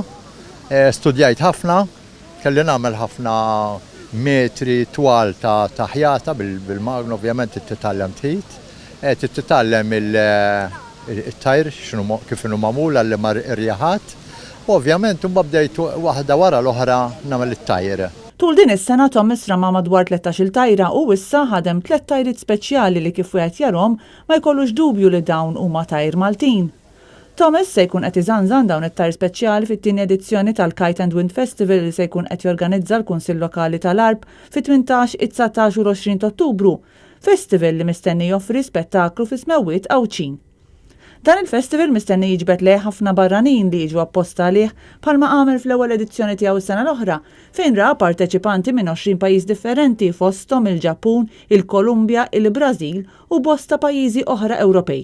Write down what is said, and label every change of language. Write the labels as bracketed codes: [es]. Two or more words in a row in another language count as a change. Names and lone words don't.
[mt] Studjajt ħafna, kelli nagħmel ħafna metri twal ta' ħjata bil-magna, ovvjament titgħallem titgħallem il-tajr kif inhu magħmul għal mar irjaħat, u ovvjament imbagħad bdejt waħda wara l-oħra nagħmel it-tajr. Tul din is-sena Thomas rama madwar 13-il tajra u issa ħadem 3 tajriet speċjali li kif wieħed jarhom ma jkollux dubju li dawn huma tajr Maltin. Thomas se jkun qed iżanżan dawn it-tajr speċjali fit-tieni edizzjoni tal-Kite and Wind Festival li se jkun qed jorganizza l-Kunsill Lokali tal-Arb fit-18, 19 u 20 Ottubru, festival li mistenni joffri spettaklu fi smewwiet Għawċin. Dan il-festival mistenni jiġbed lejh ħafna barranin li jiġu apposta għalih bħalma għamel fl-ewwel edizzjoni tiegħu is-sena l-oħra fejn ra parteċipanti minn 20 pajjiż differenti fosthom il-Ġappun, il-Kolumbja, il-Brażil u bosta pajjiżi oħra Ewropej.